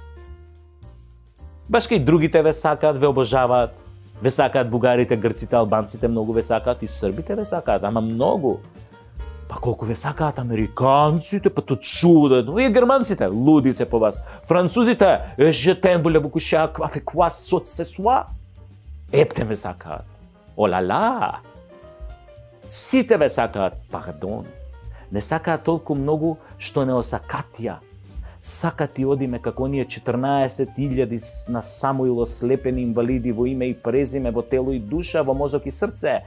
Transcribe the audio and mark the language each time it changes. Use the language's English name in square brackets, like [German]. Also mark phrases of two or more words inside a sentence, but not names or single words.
[Macedonian] Баш кај другите ве сакаат, ве обожаваат, ве сакаат бугарите, грците, албанците, многу ве сакаат, и србите ве сакаат, ама многу. Па колку ве сакаат американците, па то чудено, и германците, луди се по вас. Французите, [French] je t'aime, voulez-vous coucher à quoi ce soir? [Macedonian] Епте ве сакаат. Олала! Сите ве сакаат, пардон. Не сакаат толку многу што не осакатија. Сакат и одиме како оние 14.000 на Самуил ослепени инвалиди во име и презиме, во тело и душа, во мозок и срце.